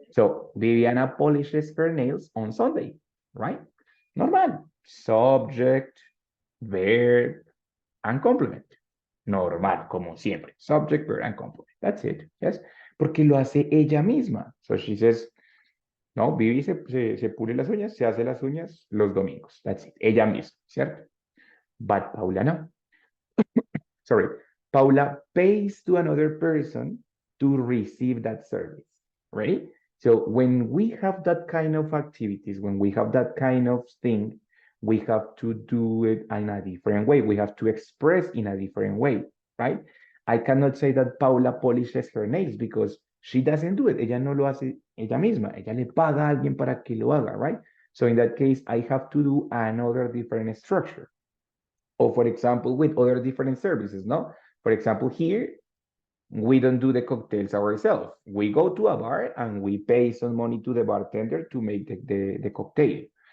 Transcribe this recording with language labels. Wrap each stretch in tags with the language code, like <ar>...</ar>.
<en>So Viviana polishes her nails on Sunday, right? Normal. Subject, verb, and complement. Normal,</en> <es>como siempre.</es> <en>Subject, verb, and complement. That's it. Yes.</en> <es>Porque lo hace ella misma.</es> <en>So she says, no,</en> <es>Vivi se pule las uñas, se hace las uñas los domingos.</es> <en>That's it.</en> <es>Ella misma, ¿cierto?</es> <en>But Paula no. Sorry. Paula pays to another person to receive that service, right? So when we have that kind of activities, when we have that kind of thing, we have to do it in a different way. We have to express in a different way, right? I cannot say that Paula polishes her nails because she doesn't do it.</en> <es>Ella no lo hace ella misma. Ella le paga a alguien para que lo haga, right?</es> <en>So in that case, I have to do another different structure. Or for example, with other different services, no? For example, here, we don't do the cocktails ourselves. We go to a bar and we pay some money to the bartender to make the cocktail.</en>